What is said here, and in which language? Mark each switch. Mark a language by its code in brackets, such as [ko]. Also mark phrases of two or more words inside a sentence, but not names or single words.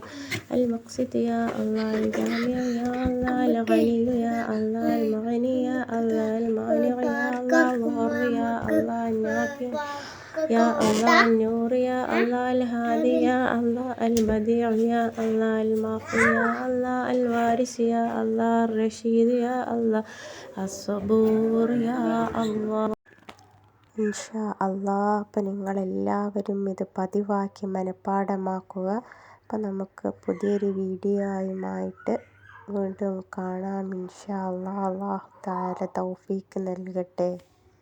[ar] المقسط يا الله الجامع يا الله الغني يا الله المغني يا الله المانع يا الله الضر يا الله النافع يا الله النور يا الله الهادي يا الله البديع يا الله المعطي يا الله الوارث يا الله الرشيد يا الله الصبور يا الله. إن شاء الله. [ml] അപ്പം നിങ്ങളെല്ലാവരും ഇത് പതിവാക്കി മനഃപ്പാഠമാക്കുക. അപ്പം നമുക്ക് പുതിയൊരു വീഡിയോയുമായിട്ട് വീണ്ടും കാണാം [ar] إن شاء الله. الله تعالى [ml] തൗഫീക്ക് നൽകട്ടെ.